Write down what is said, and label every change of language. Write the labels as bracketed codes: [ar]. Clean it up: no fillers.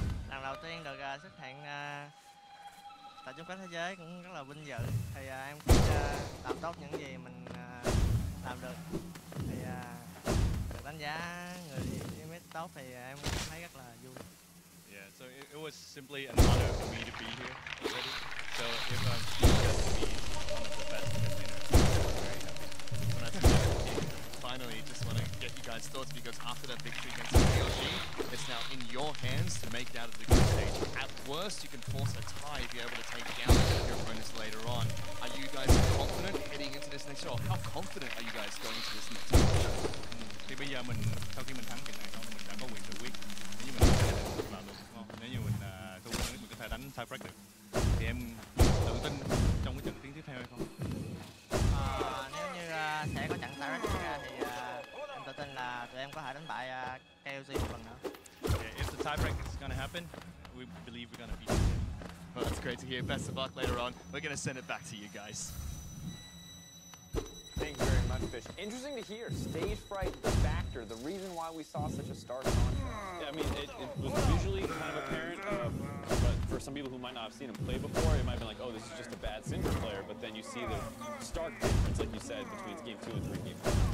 [vi] Lần đầu tiên được xuất hiện tại chung kết thế giới cũng rất là vinh dự. Thì em cũng làm tốt những gì mình làm được. Thì được đánh giá người mid tốt thì em cũng thấy rất là vui. [en] Yeah, so it was simply an honor for me to be here already. So if you get to be one of the best mid laners, I'm very happy. Well, that's finally, just want to get you guys' thoughts, because after that victory against KLG, it's now in your hands to make it out of the group stage. At worst, you can force a tie if you're able to take down your opponents later on. Are you guys confident heading into this next show? How confident are you guys going into this next show? [vi] Thì bây giờ sau khi mình thắng trận này xong, mình đã có quyền tự quyết. Nếu như mình vào được, đúng không? Nếu như mình thua mình có thể đánh tiebreak được. Thì em tự tin trong cái trận tiến tiếp theo hay không? Nếu như sẽ có trận tiebreak xảy ra thì em tự tin là tụi em có thể đánh bại KLG một lần nữa. [en] Yeah, if the tiebreak is going to happen, we believe we're going to beat them. Well, that's great to hear. Best of luck later on. We're going to send it back to you guys. Thank you very much, Fish. Interesting to hear. Stage fright, the factor, the reason why we saw such a stark contrast. Yeah, I mean, it was visually kind of apparent, but for some people who might not have seen him play before, it might have been like, oh, this is just a bad Syndra player, but then you see the stark difference, like you said, between game 2 and 3 game 4.